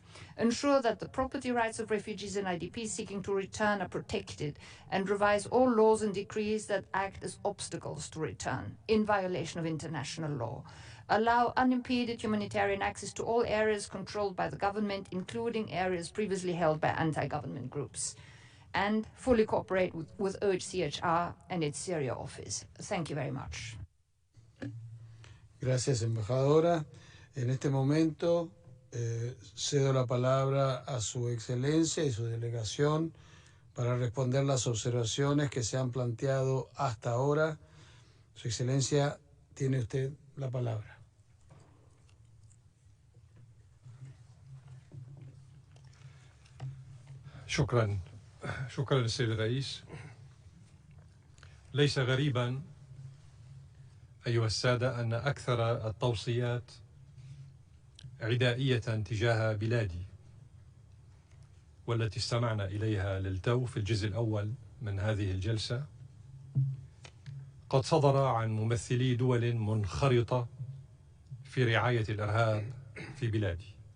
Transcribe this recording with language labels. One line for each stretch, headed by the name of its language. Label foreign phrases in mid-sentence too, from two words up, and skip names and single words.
English: Ensure that the property rights of refugees and IDPs seeking to return are protected, and revise all laws and decrees that act as obstacles to return in violation of international law. Allow unimpeded humanitarian access to all areas controlled by the government, including areas previously held by anti-government groups. And fully cooperate with UNHRC and its Syria office. Thank you very much.
Spanish: Gracias, embajadora. En este momento cedo la palabra a su excelencia y su delegación para responder las observaciones que se han planteado hasta ahora. Su excelencia, tiene usted la palabra.
Arabic: شكرا السيد الرئيس. ليس غريبا أيها السادة أن أكثر التوصيات عدائية تجاه بلادي والتي استمعنا إليها للتو في الجزء الأول من هذه الجلسة قد صدر عن ممثلي دول منخرطة في رعاية الإرهاب في بلادي.